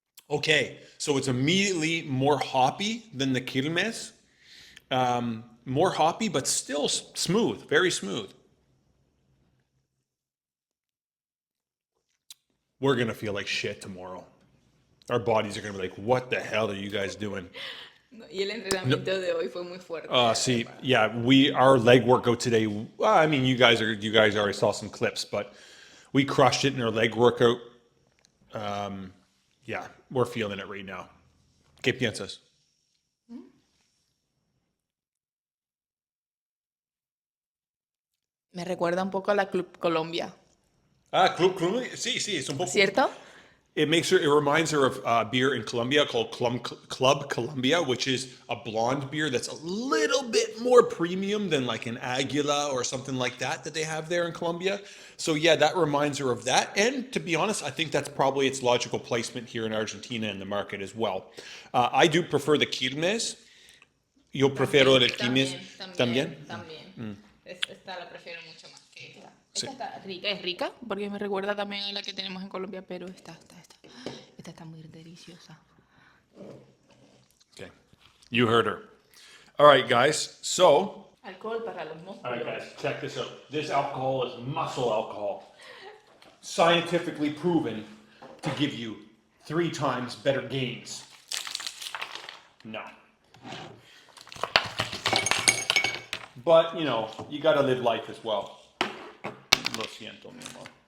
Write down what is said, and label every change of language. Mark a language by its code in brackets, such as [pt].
[en] Okay, so it's immediately more hoppy than the Quilmes. More hoppy, but still smooth, very smooth. We're gonna feel like shit tomorrow. Our bodies are gonna be like, what the hell are you guys doing? [es] No, y el entrenamiento de hoy fue muy fuerte. [en] See, yeah, our leg workout today. Well, I mean, you guys already saw some clips, but we crushed it in our leg workout. Yeah, we're feeling it right now. [es] ¿Qué piensas? Me recuerda un poco a la Club Colombia. Club Colombia. Sí, es un poco. ¿Cierto? [en] It reminds her of beer in Colombia called Club Colombia, which is a blonde beer that's a little bit more premium than like an Aguila or something like that they have there in Colombia. So yeah, that reminds her of that. And to be honest, I think that's probably its logical placement here in Argentina in the market as well. I do prefer the Quilmes. [es] Yo prefiero el Quilmes. También. Esta la prefiero mucho más que esta. Sí. Esta está rica, es rica, porque me recuerda también a la que tenemos en Colombia, pero esta está muy deliciosa. [en] Okay. You heard her. All right, guys. So. [es] Alcohol para los músculos. [en] All right, guys. Check this out. This alcohol is muscle alcohol. Scientifically proven to give you 3 times better gains. No. But, you know, you got to live life as well. [es] Lo siento, mi amor.